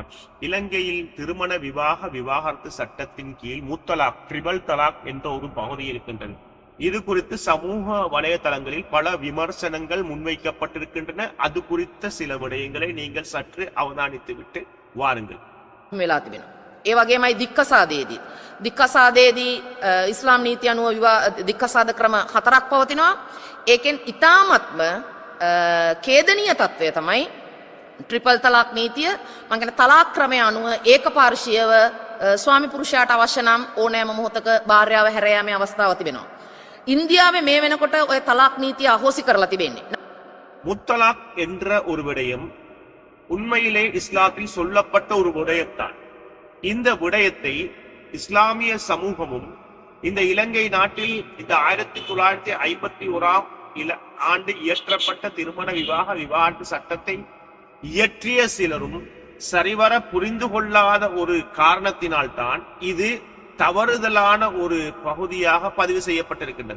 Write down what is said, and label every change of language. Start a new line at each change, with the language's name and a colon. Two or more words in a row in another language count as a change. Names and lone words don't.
Tamil: இலங்கையில் திருமண விவாகரத்து சட்டத்தின் கீழ் முத்தலாக் ட்ரிபிள் தலாக் என்ற ஒரு பகுதி இருக்கின்றது. இது குறித்து சமூக வலைதளங்களில் பல விமர்சனங்கள் முன்வைக்கப்பட்டிருக்கின்றன. அது குறித்த சில விடயங்களை நீங்கள் சற்று அவதானித்துவிட்டு வாருங்கள்.
Sinhala: ඒ වගේමයි දික්කසාදයේදී. දික්කසාදයේදී ඉස්ලාම් නීති අනුව දික්කසාද ක්‍රම 4ක් පවතිනවා. ඒකෙන් ඉතාමත්ම ඛේදනීය තත්වය තමයි ට්‍රිපල් තලාක් නීතිය. මම කියන්නේ තලාක් ක්‍රමය අනුව ඒකපාර්ශ්වීයව ස්වාමි පුරුෂයාට අවශ්‍ය නම් ඕනෑම මොහොතක භාර්යාව හැර යාමේ අවස්ථාව තිබෙනවා. ඉන්දියාවේ මේ වෙනකොට ඔය තලාක් නීතිය අහෝසි කරලා තිබෙන්නේ.
Tamil: முத்தலாக் என்ற ஒரு விடயம் உண்மையிலே இஸ்லாத்தில் சொல்லப்பட்ட ஒரு விடயம்தான். இந்த விடயத்தை இஸ்லாமிய சமூகமும் இந்த இலங்கை நாட்டில் இந்த 1951 ஆண்டு இயற்றப்பட்ட திருமண விவாகரத்து சட்டத்தை இயற்றிய சிலரும் சரிவர புரிந்து கொள்ளாத ஒரு காரணத்தினால்தான் இது தவறுதலான ஒரு பகுதியாக பதிவு செய்யப்பட்டிருக்கின்றது.